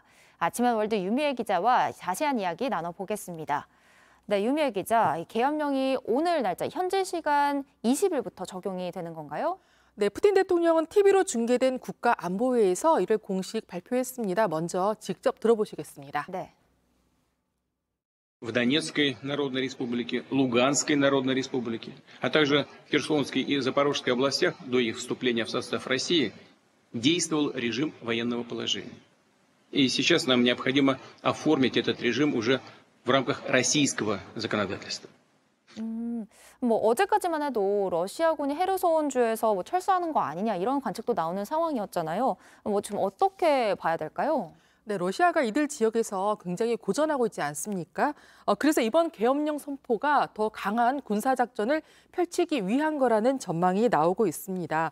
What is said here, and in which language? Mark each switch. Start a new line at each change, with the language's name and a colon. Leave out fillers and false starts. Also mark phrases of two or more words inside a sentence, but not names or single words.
Korean: 아침엔 월드 유미애 기자와 자세한 이야기 나눠보겠습니다. 네, 유미애 기자, 이 계엄령이 오늘 날짜 현지 시간 20일부터 적용이 되는 건가요? 네, 푸틴 대통령은 TV로 중계된 국가안보회의에서 이를 공식 발표했습니다. 먼저 직접 들어보시겠습니다. 네.
Russian: В Донецкой Народной Республике, Луганской Народной Республике, а также в Херсонской и Запорожской областях до их вступления в состав России действовал режим военного положения. И сейчас нам необходимо оформить этот режим уже в рамках российского законодательства.
Korean: 어제까지만 해도 러시아군이 헤르손주에서 철수하는 거 아니냐 이런 관측도 나오는 상황이었잖아요. 지금 어떻게 봐야 될까요? 네, 러시아가 이들 지역에서 굉장히 고전하고 있지 않습니까? 그래서 이번 계엄령 선포가 더 강한 군사작전을 펼치기 위한 거라는 전망이 나오고 있습니다.